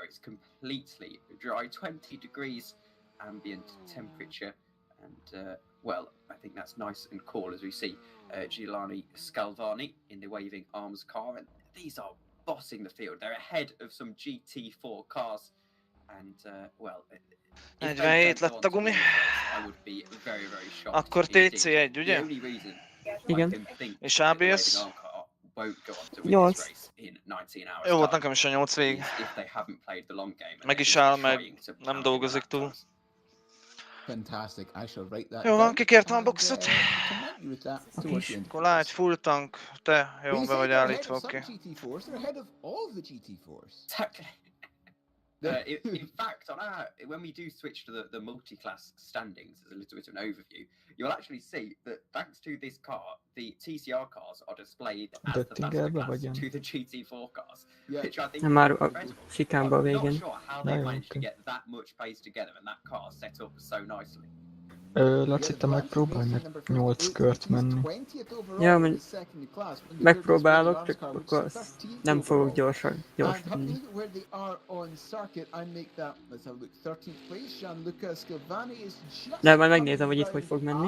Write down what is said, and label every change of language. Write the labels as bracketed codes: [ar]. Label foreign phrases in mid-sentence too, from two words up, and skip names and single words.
[en] It's completely dry, 20 degrees ambient temperature, and well, I think that's nice and cool as we see Giuliani Scalvani in the Waving Arms car, and these are bossing the field. They're ahead of some GT4 cars, and well, [hu] 47 lett a gumi. Akkor TC1, ugye? Igen. És ABS? 8. Jó volt nekem is a 8 végig. Meg is áll, meg nem dolgozik túl. [en] Fantastic. I shall write that. [hu] Jó van, kikértem a boxot. Akkor lágy, [en] full tank. [hu] Te, jó, be vagy állítva, oké. [en] In fact, on when we do switch to the multi-class standings as a little bit of an overview, you'll actually see that thanks to this car, the TCR cars are displayed as the faster class to the GT4 cars, which I think is incredible. I'm not sure how they managed to get that much pace together and that car set up so nicely. [hu] Laci, te megpróbálj meg 8 kört menni. Ja, megpróbálok, csak akkor nem fogok gyorsan menni. De majd megnézem, hogy itt hogy fog menni.